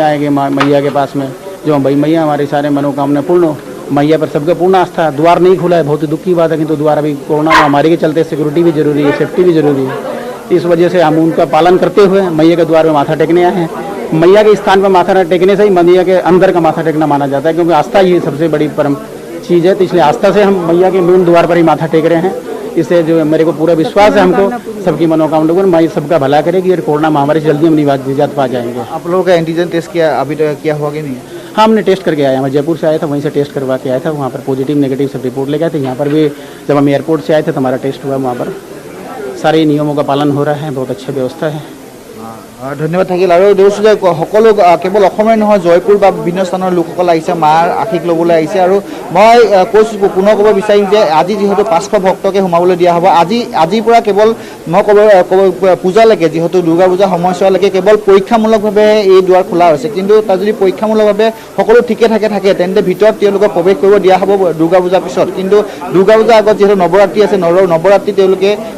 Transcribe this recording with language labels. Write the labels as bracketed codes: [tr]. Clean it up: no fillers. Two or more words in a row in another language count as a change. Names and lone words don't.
[hi] आएंगे मैया के पास में जो भाई मैया हमारे सारे मनोकामना पूर्ण मैया पर सबका पूर्ण आस्था है द्वार नहीं खुला है बहुत ही दुख की बात है किंतु द्वार अभी कोरोना महामारी के चलते सिक्योरिटी भी जरूरी है सेफ्टी भी जरूरी है इस वजह से हम उनका पालन करते हुए मैया के द्वार में माथा टेकने आए हैं मैया के स्थान पर माथा टेकने से ही मैया के अंदर का माथा टेकना माना जाता है क्योंकि आस्था ही सबसे बड़ी परम चीज़ है तो इसलिए आस्था से हम मैया के मेन द्वार पर ही माथा टेक रहे हैं इससे जो मेरे को पूरा विश्वास है हमको सबकी मनोकामना को मैया सबका भला करेगी और कोरोना महामारी से जल्दी हम निजात पा जाएंगे आप लोगों का [en] antigen test [hi] किया अभी तो क्या हुआ कि नहीं हाँ हमने टेस्ट करके आया मैं जयपुर से आया था वहीं से टेस्ट करवा के आया था वहाँ पर [en] positive negative [hi] सब रिपोर्ट ले गए थे यहाँ पर भी जब हम एयरपोर्ट से आए थे तो हमारा टेस्ट हुआ वहाँ पर सारे नियमों का पालन हो रहा है बहुत अच्छी व्यवस्था है [as] ধন্যবাদ থাকিল আৰু দেখিছোঁ যে সকলো কেৱল অসমেই নহয় জয়পুৰ বা বিভিন্ন স্থানৰ লোকসকল আহিছে মাৰ আশীষ ল'বলৈ আহিছে আৰু মই কৈছোঁ পুনৰ ক'ব বিচাৰিম যে আজি যিহেতু 500 ভক্তকে সোমাবলৈ দিয়া হ'ব আজিৰ পৰা কেৱল মই ক'ব পূজালৈকে যিহেতু দুৰ্গা পূজা সময়ছোৱালৈকে কেৱল পৰীক্ষামূলকভাৱে এই দুৱাৰ খোলা হৈছে কিন্তু তাত যদি পৰীক্ষামূলকভাৱে সকলো ঠিকে থাকে তেন্তে ভিতৰত তেওঁলোকক প্ৰৱেশ কৰিব দিয়া হ'ব দুৰ্গা পূজাৰ পিছত কিন্তু দুৰ্গা পূজাৰ আগত যিহেতু নৱৰাত্ৰি আছে নৱৰাত্ৰি তেওঁলোকে